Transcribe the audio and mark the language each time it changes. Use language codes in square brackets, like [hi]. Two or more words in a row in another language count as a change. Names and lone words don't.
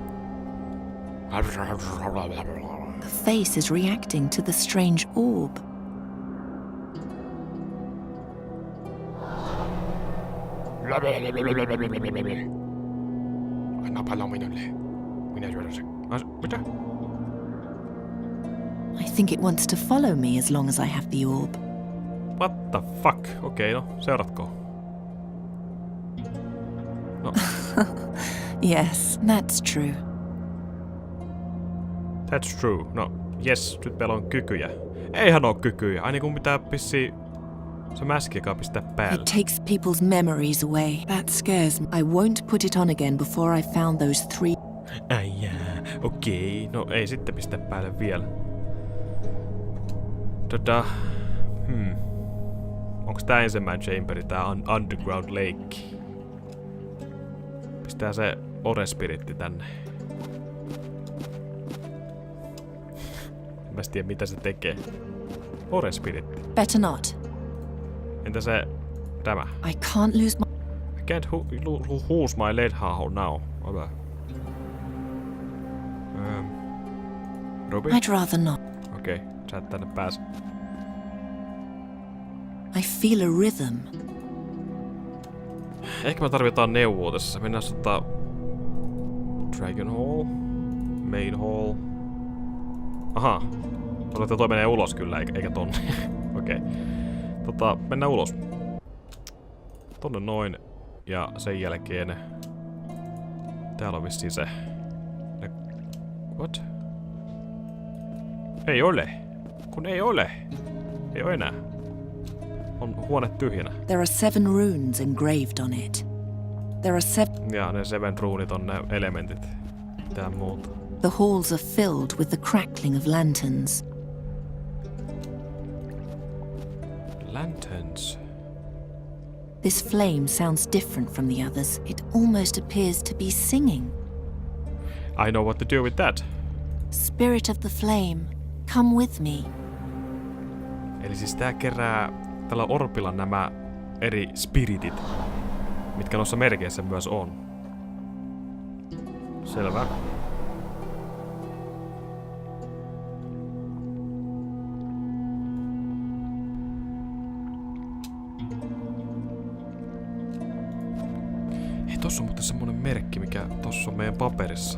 [en] The face is reacting to the strange orb. [fi] Anna pallo minulle. Minä syödän sen. Mitä? [en] I think it wants to follow me as long as I have the orb. What the fuck? [fi] Okei, no, seuratko? No. [en] Yes, that's true. That's true. No, yes, [fi] nyt meillä on kykyjä. Eihän oo kykyjä. Aina kun pitää pissi se mäski, joka pistää päälle. [en] It takes people's memories away. That scares me. I won't put it on again before I found those 3... [fi] Ai jaa, okei. No ei sitten pistä päälle vielä. Onks tää ensimmäinen chamberi, tää Underground Lake? Pistää se Ore-spiritti tänne. En mä tiedä mitä se tekee. Ore-spiritti. [en] Better not. [fi] Entä se... tämä? [en] I can't lose my... I can't lose my lead how now. Ruby? I'd rather not. [fi] Okei, sä et tänne pääse. [en] I feel a rhythm. [fi] Ehkä me tarvitaan neuvoa tässä. Mennään Dragon Hall. Main Hall. Aha. Toi menee ulos kyllä, eikä tonne. Okei. Mennään ulos. Tonne noin. Ja sen jälkeen... Täällä on vissiin se... What? Ei ole. Kun ei ole. Ei oo enää. On huone tyhjänä. [en] There are 7 runes engraved on it. There are 7... [fi] Ja ne 7 ruunit on ne elementit. Mitään muuta. [en] The halls are filled with the crackling of lanterns. Lanterns. This flame sounds different from the others. It almost appears to be singing. I know what to do with that. Spirit of the flame, come with me. [fi] Eli siis tää kerää tällä orpilla nämä eri spiritit, mitkä noissa merkeissä myös on. Selvä. Hei, tossa on muuten semmonen merkki, mikä tossa on meidän paperissa.